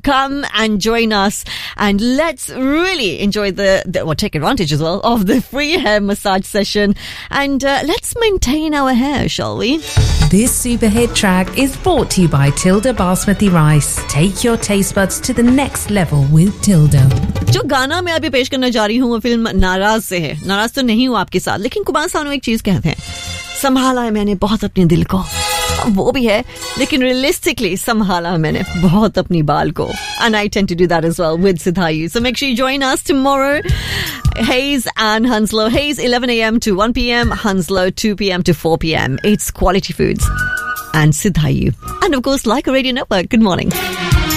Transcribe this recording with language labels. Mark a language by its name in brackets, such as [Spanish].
[English] Come and join us and let's really enjoy take advantage as well of the free hair massage session, and let's maintain our hair, shall we? This super hit track is brought to you by Tilda Basmati Rice. Take your taste buds to the next level with Tilda. [Hindi] जो गाना मैं अभी पेश करने जा रही who वो film नाराज़ से है। नाराज़ तो नही हु आपके साथ, लेकिन कुमार सानु एक चीज़ कहते हैं, संभाला है मैंने बहुत अपने दिल को। वो भी है, लेकिन realistically संभाला मैंने बहुत अपनी बाल को। [English] And I tend to do that as well with Sidhayu. So make sure you join us tomorrow. Hayes and Hounslow. Hayes 11 a.m. to 1 p.m. Hounslow 2 p.m. to 4 p.m. It's Quality Foods and Sidhayu. And of course, Like a Radio Network. Good morning.